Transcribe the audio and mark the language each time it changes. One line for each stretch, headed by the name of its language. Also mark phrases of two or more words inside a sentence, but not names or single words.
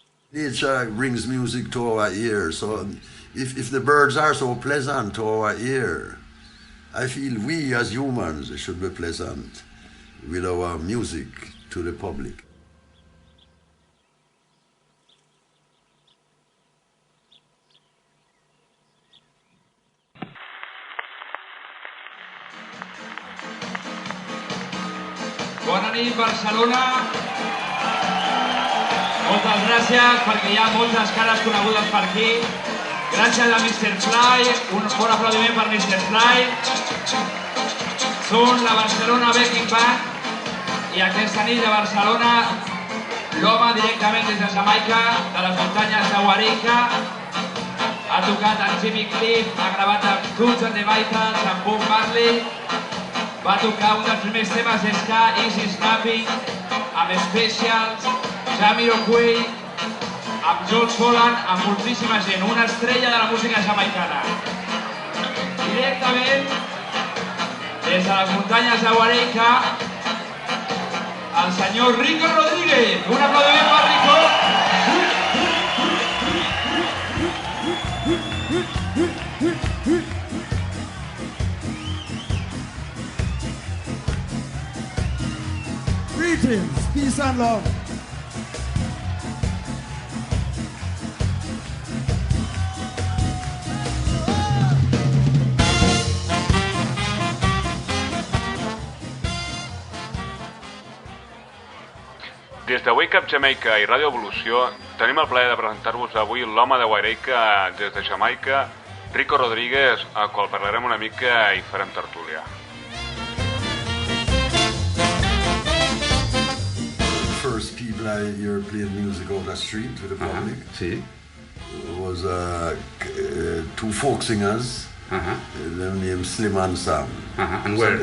English: Nature brings music to our ear, so if the birds are so pleasant to our ear, I feel we as humans should be pleasant with our music to the public.
Catalan: Bona nit, Barcelona. Moltes gràcies, perquè hi ha moltes cares conegudes per aquí. Gràcies a Mr. Fly, un bon aplaudiment per Mr. Fly. Són la Barcelona Backing Band i aquesta nit de Barcelona l'home directament des de Jamaica, de les muntanyes de Rico. Ha tocat amb Jimmy Cliff, ha gravat amb Toots and the Maytals, amb Bob Marley. Va tocar un dels primers temes d'Ska, Easy Snapping, amb Specials, Jamiroquai, amb George Holland, amb moltíssima gent, una estrella de la música jamaicana. Directament, des de les muntanyes de Rico, el senyor Rico Rodríguez. Un aplaudiment per Rico.
English: Greetings, peace and love.
Catalan: Des de Wake Up Jamaica i Ràdio Evolució tenim el plaer de presentar-vos avui l'home de Guaireica des de Jamaica, Rico Rodríguez, al qual parlarem una mica i farem tertúlia.
English: First people I heard playing music on the street with the public was two folk singers. Them named Slim and Sam. And where?